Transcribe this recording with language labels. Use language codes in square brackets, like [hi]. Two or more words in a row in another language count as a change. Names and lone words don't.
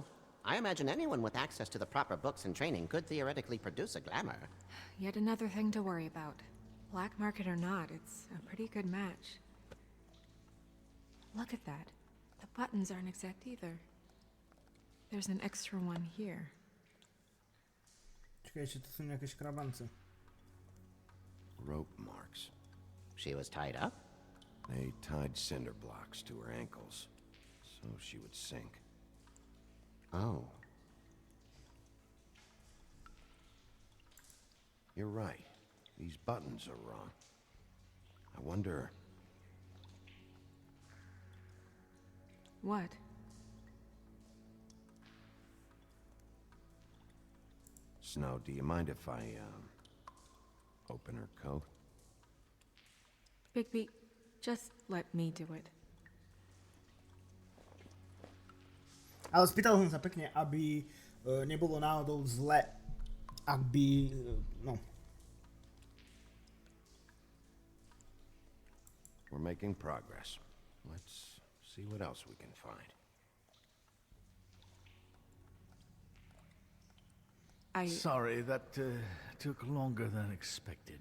[en] I imagine anyone with access to the proper books and training could theoretically produce a glamour. Yet another thing to worry about. Black market or not, it's a pretty good match. Look at that. The buttons aren't exact either. There's an extra one here. [sk] Čakaj, ešte to sú nejaké škrabance. [en] Rope marks. She was tied up? They tied cinder blocks to her ankles, so she would sink. Oh. You're right. These buttons are wrong. I wonder... What? Snow, do you mind if I, open her coat? Bigby, just let me do it. [sk] Ale spýtal som sa pekne, aby nebolo náhodou zle, ak by, no. [en] We're making progress. Let's see what else we can find. Sorry, that took longer than expected.